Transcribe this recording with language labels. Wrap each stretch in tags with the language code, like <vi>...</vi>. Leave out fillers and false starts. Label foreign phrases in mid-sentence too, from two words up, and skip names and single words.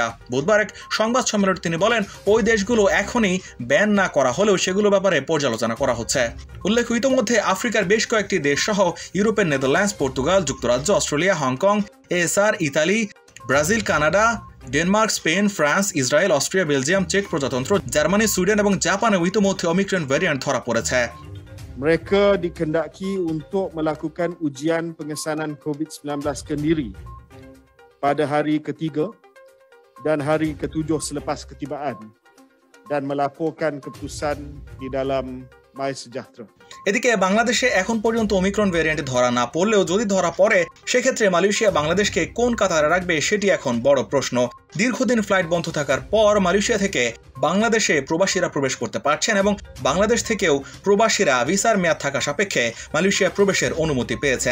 <bn>বুধবার এক সংবাদ সম্মেলনে তিনি বলেন, ওই দেশগুলো এখনই ব্যান না করা হলেও সেগুলো ব্যাপারে পর্যালোচনা করা হচ্ছে। উল্লেখ্য, ইতোমধ্যে আফ্রিকার বেশ কয়েকটি দেশ সহ ইউরোপের নেদারল্যান্ডস, পর্তুগাল, যুক্তরাজ্য, অস্ট্রেলিয়া, হংকং, এএসআর, ইতালি, ব্রাজিল, কানাডা, ডেনমার্ক, স্পেন, ফ্রান্স, ইসরায়েল, অস্ট্রিয়া, বেলজিয়াম, চেক প্রজাতন্ত্র, জার্মানি, সুইডেন এবং জাপানেও ইতোমধ্যে ওমিক্রন ভ্যারিয়েন্ট ধরা পড়েছে।</bn> <ms>Mereka dikehendaki untuk melakukan ujian pengesanan COVID-19 sendiri pada hari ketiga dan hari ketujuh selepas ketibaan dan melaporkan keputusan di dalam MySejahtera.</ms> <bn>এদিকে বাংলাদেশে এখন পর্যন্ত ওমিক্রন ভ্যারিয়েন্ট ধরা না পড়লেও যদি ধরা পড়ে সেক্ষেত্রে মালয়েশিয়া বাংলাদেশকে কোন কাতারে রাখবে সেটি এখন বড় প্রশ্ন। দীর্ঘদিন ফ্লাইট বন্ধ থাকার পর মালয়েশিয়া থেকে বাংলাদেশে প্রবাসীরা প্রবেশ করতে পারছেন এবং বাংলাদেশ থেকেও প্রবাসীরা ভিসার মেয়াদ থাকা সাপেক্ষে মালয়েশিয়া প্রবেশের অনুমতি পেয়েছেন।</bn>